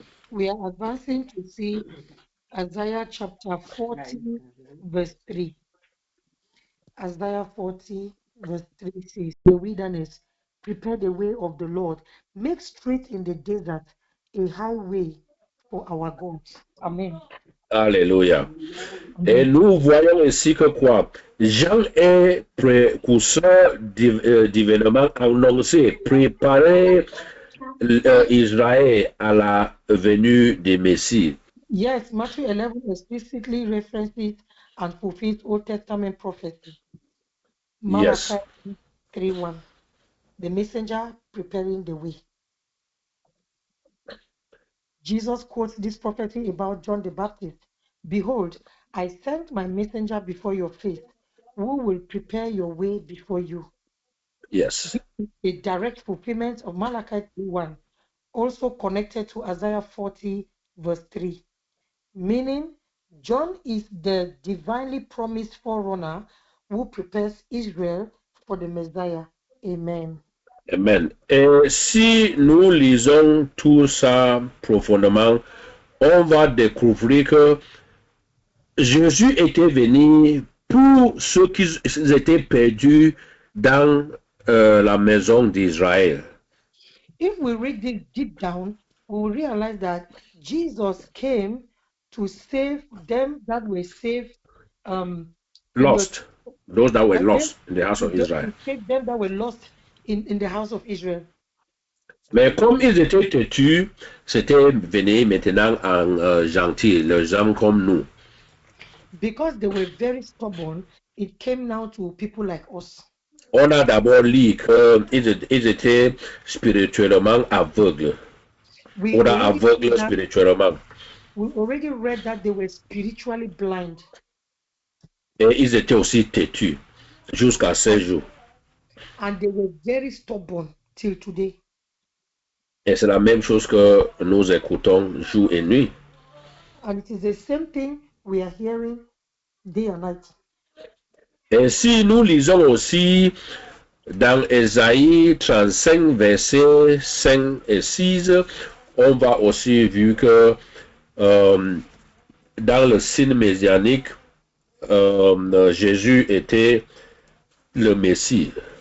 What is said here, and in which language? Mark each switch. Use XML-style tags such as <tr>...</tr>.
<en>We are advancing to see Isaiah chapter 40, verse 3. Isaiah 40, verse 3 says, The wilderness, prepare the way of the Lord, make straight in the desert a highway for our God. Amen. Alléluia.</en> <fr>Et nous voyons ici que quoi? Jean est précurseur d'événements annoncés, préparer Israël à la venue des Messies.</fr> <en>Yes, Matthew 11 explicitly references and fulfills Old Testament prophecy. Yes. Malachi 3:1, the messenger preparing the way. Jesus quotes this prophecy about John the Baptist. Behold, I sent my messenger before your face, who will prepare your way before you. Yes. A direct fulfillment of Malachi 3:1, also connected to Isaiah 40, verse 3. Meaning, John is the divinely promised forerunner who prepares Israel for the Messiah. Amen. Amen.</en> <fr>Et si nous lisons tout ça profondément, on va découvrir que Jésus était venu pour ceux qui étaient perdus dans la maison d'Israël.</fr> <en>If we read this deep down, we will realize that Jesus came to save them that were saved, Lost. Those that were and lost in the house of to Israel. save them that were lost in the house of Israel.</en> <fr>Mais comme ils étaient têtus, c'était venu maintenant en gentil, les gens comme nous.</fr> <en>Because they were very stubborn, it came now to people like us.</en> <fr>On a d'abord lu qu'ils étaient spirituellement aveugles. On a aveugles spirituellement.</fr> <en>We already read that they were spiritually blind.</en> <fr>Et ils étaient aussi têtus jusqu'à ce jour.</fr> <en>And they were very stubborn till today.</en> <fr>Et c'est la même chose que nous écoutons jour et nuit.</fr> <en>And it is the same thing we are hearing day and night.</en> <fr>Et si nous lisons aussi dans Ésaïe 35, versets 5 et 6, on va aussi vu que dans le signe messianique, Jésus était le Messie.</fr>